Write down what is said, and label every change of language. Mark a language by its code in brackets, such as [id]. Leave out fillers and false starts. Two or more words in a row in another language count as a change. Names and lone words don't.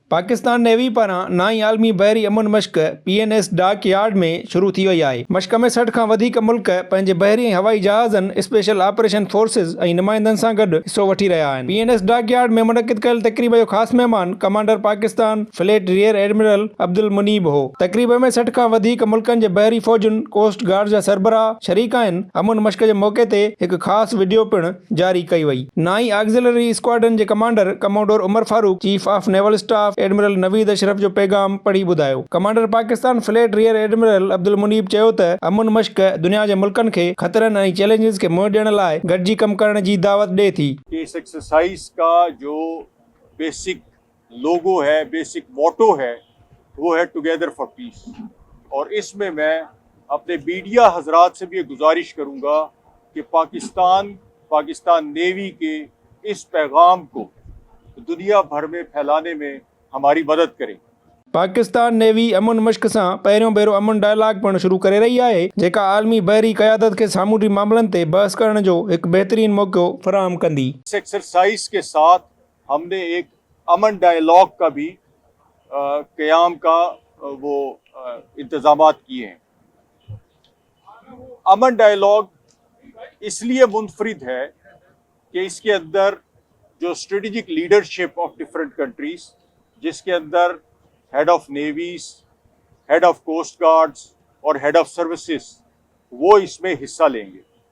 [sd] पाकिस्तान नेवी पारां 9वीं आलमी बहरी अमन मश्क PNS डाक यार्ड में शुरू थी वई आहे। मश्क में 60 खां वधीक मुल्क पंहिंजे बहरी ऐं हवाई जहाज़नि, [en] special operation forces [sd] ऐं नुमाइंदनि सां गॾु हिसो वठी रहिया आहिनि। PNS डाक यार्ड में मुनक़िद कयल तक़रीब जो ख़ासि महिमान कमांडर पाकिस्तान फ्लीट रियर एडमिरल अब्दुल मुनीब हो। तक़रीब में 60 खां वधीक मुल्कनि जे बहरी फ़ौजुनि, कोस्ट गार्ड जा सरबराह शरीक आहिनि। अमन मश्क जे मौक़े ते हिकु ख़ासि वीडियो पिणु जारी कई वई। 9वीं ऑक्सिलरी स्क्वाड्रन जे कमांडर कमोडोर उमर फारूक, चीफ ऑफ नेवल स्टाफ एडमिरल नवीद अशरफ जो पैगाम पढ़ी ॿुधायो। कमांडर पाकिस्तान फ्लीट रियर एडमिरल अब्दुल मुनीब चयो त अमन मश्क दुनिया जे मुल्कनि खे ख़तरनि ऐं चैलेंजिस खे मुंहुं ॾियण लाइ गॾिजी कमु करण जी दावत ॾिए थी। [ur] اس ایکسرسائز کا جو بیسک لوگو ہے، بیسک موٹو ہے، وہ ہے [en] Together for peace. [ur] اور اس میں میں اپنے میڈیا حضرات سے بھی یہ گزارش کروں گا کہ پاکستان نیوی کے اس پیغام کو دنیا بھر میں پھیلانے میں ہماری مدد کریں. [sd] पाकिस्तान नेवी अमन मश्क सां पहिरियों भेरो अमन डायलॉग पिणु शुरू करे रही आहे, जेका आलमी बहरी क़यादत खे सामूंडी मामलनि ते बहस करण जो हिकु बहितरीन मौक़ो फराहम कंदी। [ur] اس ایکسرسائز کے ساتھ ہم نے ایک امن ڈائیلاگ کا بھی قیام کا وہ انتظامات کیے ہیں. امن ڈائیلاگ اس لیے منفرد ہے کہ اس کے اندر جو [en] strategic leadership of different countries, [ur] جس کے اندر [en] head of navies, head of coast guards [ur] اور [en] head of services, [ur] وہ اس میں حصہ لیں گے.